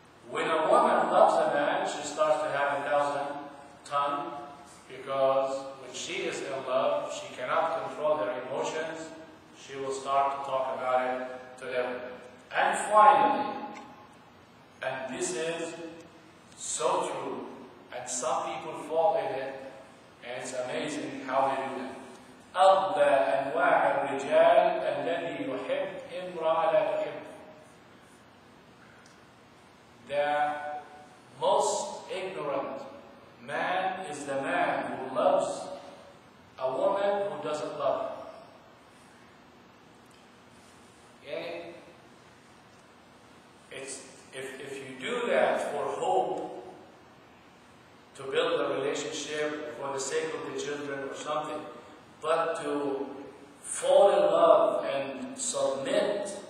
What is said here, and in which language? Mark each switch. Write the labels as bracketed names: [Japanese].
[English] When a woman loves a man, she starts to have 1,000 tongue, because when she is in love, she cannot control her emotions. She will start to talk about it to everyone. And finally, and this is so true, and some people fall in it, and it's amazing how they do it. [Arabic] أغبى أنواع الرجال الذي يحب امرأة لا تحب. [English] The most ignorant man is the man who loves a woman who doesn't love her. Okay? If you do that for hope, to build a relationship for the sake of the children or something, but to fall in love and submit